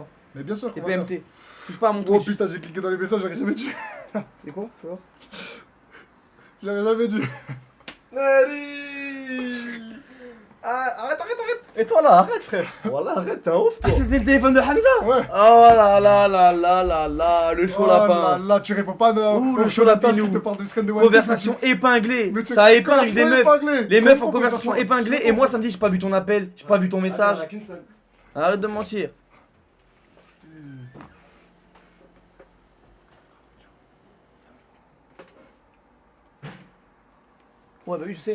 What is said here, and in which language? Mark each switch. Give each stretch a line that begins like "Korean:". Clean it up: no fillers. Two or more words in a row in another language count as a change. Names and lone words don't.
French: Mais bien sûr. qu'on va faire. TPMT. Touche pas à mon Oh Twitch. putain, j'ai cliqué dans les messages, j'aurais jamais dû. C'est quoi? Tu vois? J'aurais jamais dû. Ah, arrête. Et toi là, arrête frère. Voilà, arrête, t'es un ouf Ah, toi. c'était le téléphone de Hamza? Ouais. Oh là là là là là là, le chaud Oh là lapin. là, tu réponds pas Ouh, le au chaud Shonen Test lapinou. qui te parle du scan de One Piece. Conversation épinglée. Mais tu- Ça épingle des conversation meufs. épinglée. Les C'est meufs quoi, en conversation épinglée et moi ça me dit j'ai pas vu ton appel, j'ai pas vu ton message. Ah, il y en a qu'une seule. Arrête de me mentir. Ouais bah oui je sais.